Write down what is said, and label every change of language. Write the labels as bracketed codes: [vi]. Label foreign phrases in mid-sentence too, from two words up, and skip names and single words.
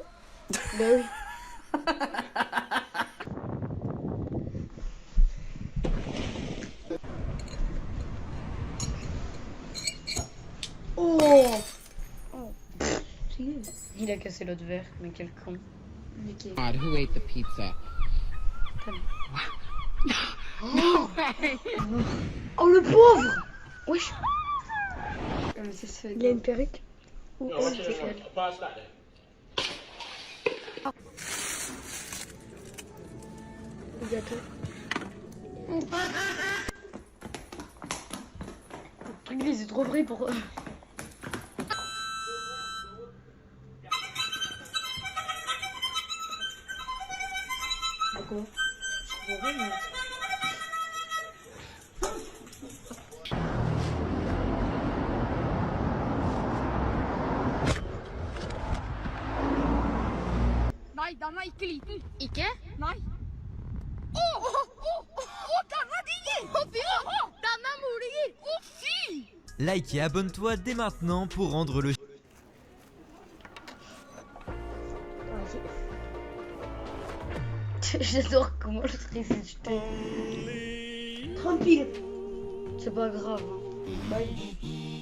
[fr] Bah oui. Oh. Il a cassé l'autre verre, mais quel con. [en] God, who ate the pizza? [fr] Oh le pauvre. Wesh, Ah, mais ça se fait. il a une perruque. Ou c'est elle. Gâteau. Lui, c'est trop vrai pour. Pourquoi? Je comprends pas, mais... [no] Nei, den er ikke liten. Ikke? Nei. Den er diger! Å, fy! Den er moliger! Å, fy! [fr] Like et abonne-toi dès maintenant pour rendre le... J'adore comment je résiste. Tranquille. C'est pas grave. Hein. Bye.